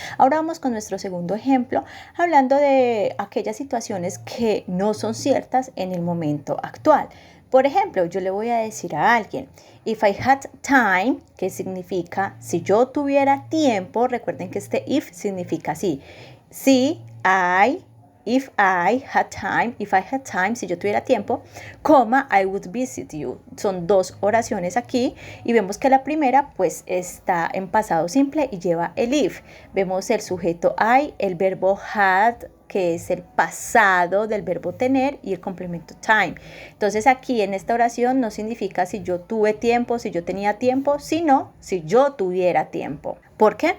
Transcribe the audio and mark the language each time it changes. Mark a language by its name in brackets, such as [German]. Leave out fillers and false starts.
[Spanish] Ahora vamos con nuestro segundo ejemplo, hablando de aquellas situaciones que no son ciertas en el momento actual. Por ejemplo, yo le voy a decir a alguien, [English] if I had time, [Spanish] que significa si yo tuviera tiempo. Recuerden que este if significa sí. Si I [English] if I had time, [Spanish] si yo tuviera tiempo, coma, [English] I would visit you. [Spanish] Son dos oraciones aquí y vemos que la primera pues está en pasado simple y lleva el if. Vemos el sujeto I, el verbo had, que es el pasado del verbo tener, y el complemento time. Entonces aquí en esta oración no significa si yo tuve tiempo, si yo tenía tiempo, sino si yo tuviera tiempo. ¿Por qué?